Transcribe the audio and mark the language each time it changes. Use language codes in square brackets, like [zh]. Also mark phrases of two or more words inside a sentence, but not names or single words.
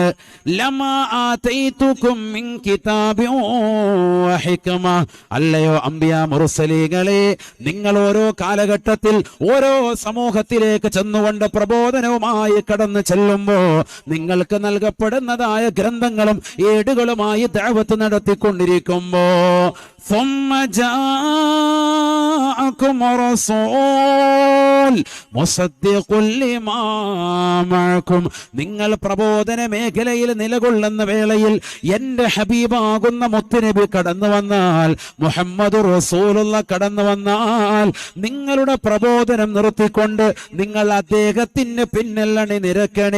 [ar] لما آتيتكم من كتاب وحكمة, [ml] അല്ലയോ അംബിയാ മുർസലീങ്ങളെ, നിങ്ങൾ ഓരോ കാലഘട്ടത്തിൽ ഓരോ സമൂഹത്തിലേക്ക് ചെന്നുകൊണ്ട് പ്രബോധനവുമായി കടന്നു ചെല്ലുമ്പോ നിങ്ങൾക്ക് നൽകപ്പെടുന്നതായ ഗ്രന്ഥങ്ങളും ഏടുകളുമായി ദഅവത്ത് നടത്തിക്കൊണ്ടിരിക്കുമ്പോ ثم [ar] جاءكم رسول مصدق لما معكم, [ml] നിങ്ങൾ പ്രബോധന മേഖലയിൽ നിലകൊള്ളുന്ന വേളയിൽ എന്റെ ഹബീബാകുന്ന മുത്തുനബി കടന്നു വന്നാൽ, മുഹമ്മദ് റസൂലുള്ള കടന്നു വന്നാൽ, നിങ്ങളുടെ പ്രബോധനം നിർത്തിക്കൊണ്ട് നിങ്ങൾ അദ്ദേഹത്തിന് പിന്നിൽ അണിനിരക്കണേ.